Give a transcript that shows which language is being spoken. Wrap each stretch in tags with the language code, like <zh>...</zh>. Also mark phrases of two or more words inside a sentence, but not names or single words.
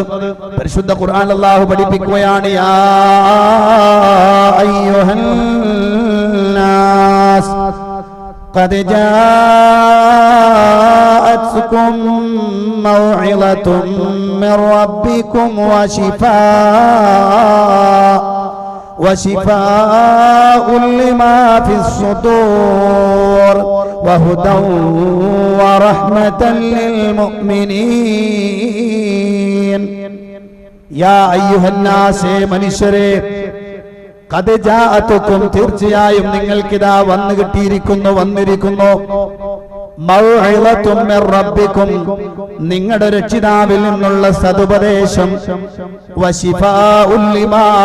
<ml>പരിശുദ്ധ ഖുർആൻ അള്ളാഹു പഠിപ്പിക്കുകയാണ്,</ml> <ar>يا أيها الناس قد جاءتكم موعظة من ربكم وشفاء لما في الصدور وهدى ورحمة للمؤمنين يا أيها الناس മനുഷ്യരെ قد جاءتكم</ar> <ml>തീർച്ചയായും നിങ്ങൾക്കിതാ വന്നിരിക്കുന്നു</ml> <ar>موعظة من ربكم</ar> <ml>നിങ്ങളുടെ രക്ഷിതാവിൽ നിന്നുള്ള സതുപദേശം,</ml> <ar>وشفاء لما</ar>